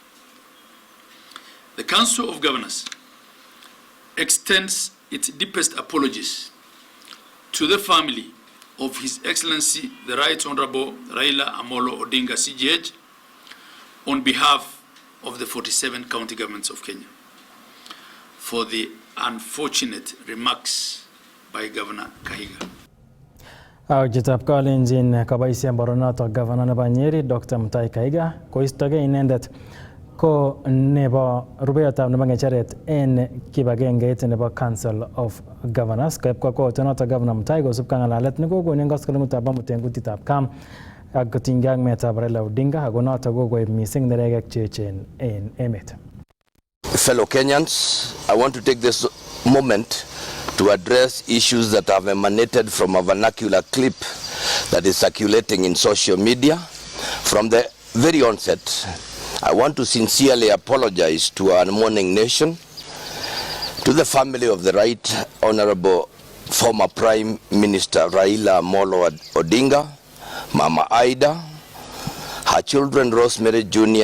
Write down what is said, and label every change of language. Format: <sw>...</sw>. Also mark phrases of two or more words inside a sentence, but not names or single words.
<en>The Council of Governors extends its deepest apologies to the family of His Excellency the Right Honorable Raila Amolo Odinga, CGH, on behalf of the 47 county governments of Kenya for the unfortunate remarks by Governor Kahiga.</en> <kln>Chitab Kalenjin kaboisien boronotok Governor nebo Nyeri Dr. Mutahi Kahiga koistogei inendet ko nebo rubeyotab nebo ng'echeret en kibagengeit nebo Council of Governors. Koib kakwautyonotok Governor Mutahi kosubkei ng'alalet nekokon en koskoleng'utab amut en kutitab Kam ak kotinygei ak meetab Raila Odinga ako notok kokoib missing neregek cheechen en emet.</kln> <en>fellow Kenyans, I want to take this moment to address issues that have emanated from a vernacular clip that is circulating in social media. From the very onset, I want to sincerely apologize to our mourning nation, to the family of the Right Honorable former Prime Minister Raila Amolo Odinga, Mama Aida, her children Rosemary Jr.</en>